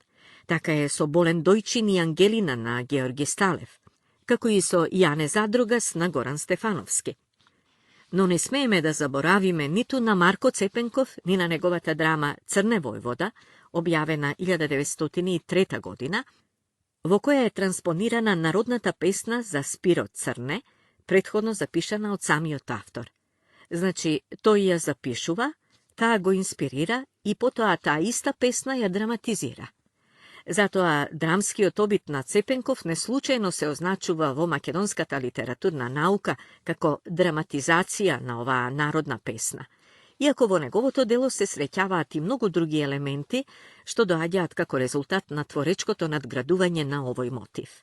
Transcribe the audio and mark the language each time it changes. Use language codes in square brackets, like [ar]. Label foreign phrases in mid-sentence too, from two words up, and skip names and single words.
[mk] Taka je so Bolen Dojčin i Angelina na Georgi Stalev, kako i so Jane Zadrugas na Goran Stefanovski. No ne smejeme da zaboravime ni tu na Marko Cepenkov, ni na njegovata drama Crne Vojvoda, objavena 1903. godina, во која е транспонирана народната песна за Спиро Црне, претходно запишана од самиот автор. Значи, тој ја запишува, таа го инспирира и потоа таа иста песна ја драматизира. Затоа драмскиот обид на Цепенков неслучајно се означува во македонската литературна наука како драматизација на оваа народна песна, иако во неговото дело се среќаваат и многу други елементи што доаѓаат како резултат на творечкото надградување на овој мотив.